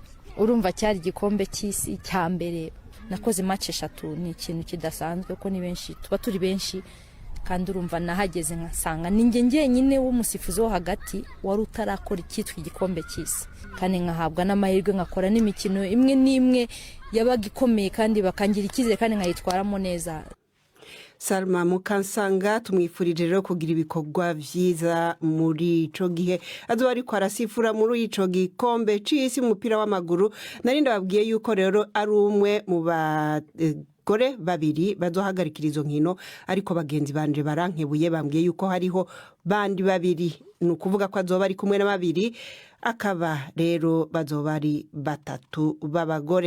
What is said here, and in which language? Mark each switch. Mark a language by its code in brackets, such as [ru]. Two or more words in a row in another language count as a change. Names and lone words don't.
[rw] Urumva cyari igikombe cy'isi cya mbere nakoze match 3 ni ikintu kidasanzwe ko ni benshi tuba turi benshi kandi urumva nahageze nkasanga ninjye njyenyine w'umusifuzi wo hagati wari utarakora icyitwa igikombe cy'isi kandi nkahabwa n'amahirwe ngakora n'imikino imwe n'imwe yabaga ikomeye kandi bakangira icyizere kandi nkayitwaramo neza. [rn] Salma Mukansanga tumwifurije rero kugira ibikorwa vyiza muri ico gihe azoba ariko arasifura muri ico gikombe c'isi umupira w'amaguru. Narinda babwiye yuko rero ari umwe mu bagore babiri bazohagarikira izo nkino ariko bagenzi banje barankebuye bambwiye yuko hariho bandi babiri ni ukuvuga ko azoba ari kumwe na babiri akaba rero bazoba ari batatu b'abagore.